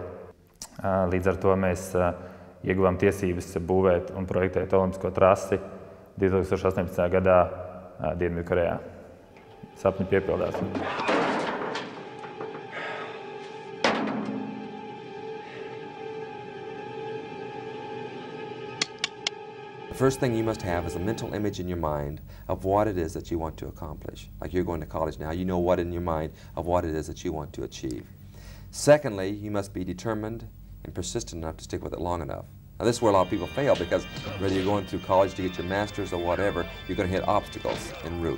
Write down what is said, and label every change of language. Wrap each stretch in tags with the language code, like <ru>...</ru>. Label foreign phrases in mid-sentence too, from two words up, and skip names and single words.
<lv>Līdz ar to mēs ieguvām tiesības būvēt un projektēt olimpisko trasi 2018. gadā Dienvidkorejā. Sapņi piepildās.</lv> <en>The first thing you must have is a mental image in your mind of what it is that you want to accomplish. Like you're going to college now, you know what in your mind of what it is that you want to achieve. Secondly, you must be determined and persistent enough to stick with it long enough. Now this is where a lot of people fail, because whether you're going through college to get your master's or whatever, you're going to hit obstacles en route.</en>